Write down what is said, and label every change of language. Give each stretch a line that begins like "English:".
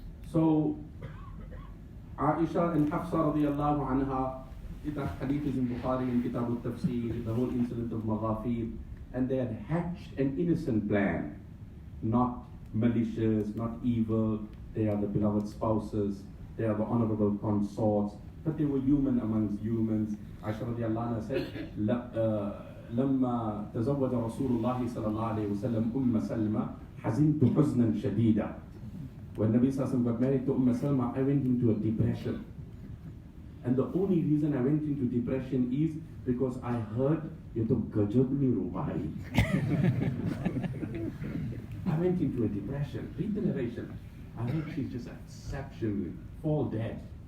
English: So, Aisha and Hafsa radiallahu anha, that hadith is in Bukhari and Kitab al-Tafsir, the whole incident of Maghafir, and they had hatched an innocent plan, not malicious, not evil. They are the beloved spouses, they are the honorable consorts, but they were human amongst humans. Aisha radiallahu anha said,
Arabic: لما تزوج رسول الله صلى الله عليه وسلم سلمى حزنت حزنا شديدا.
English: When Nabi Sallallahu Alaihi Wasallam got married to Salma, I went into a depression. And the only reason I went into depression is because I heard
Urdu: ye to gajab nahi rubai.
English: I went into a depression. Read the narration. I heard she's just exceptionally fall dead.